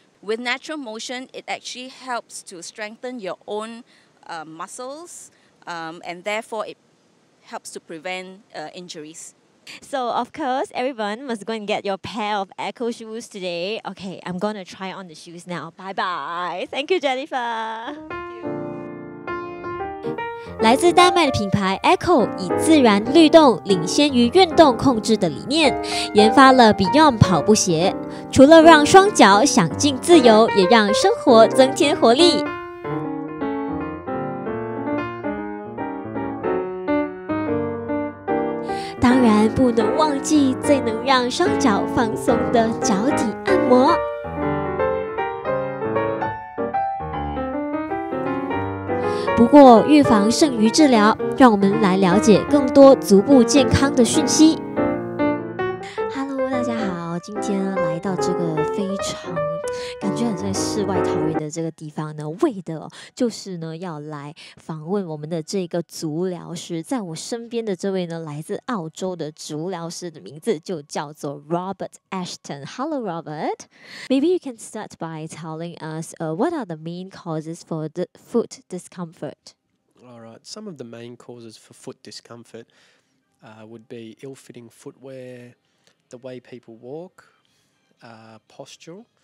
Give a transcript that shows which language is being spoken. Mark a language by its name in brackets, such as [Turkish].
[English] With natural motion, it actually helps to strengthen your own muscles, and therefore it helps to prevent injuries. So of course, everyone must go and get your pair of Ecco shoes today. Okay, I'm gonna try on the shoes now. Bye bye. Thank you, Jennifer. [Chinese] 来自丹麦的品牌 Ecco 以自然律动领先于运动控制的理念，研发了 Beyond 跑步鞋，除了让双脚享尽自由，也让生活增添活力。当然不能忘记最能让双脚放松的脚底按摩。不过预防胜于治疗，让我们来了解更多足部健康的讯息。 Hello， 大家好，今天来到这个非常感觉很像世外桃源的这个地方呢，为的就是呢要来访问我们的这个足疗师。在我身边的这位呢，来自澳洲的足疗师的名字就叫做 Robert Ashton。 [English] Hello, Robert. Maybe you can start by telling us what are the main causes for the foot discomfort. All right. Some of the main causes for foot discomfort would be ill-fitting footwear, the way people walk, posture.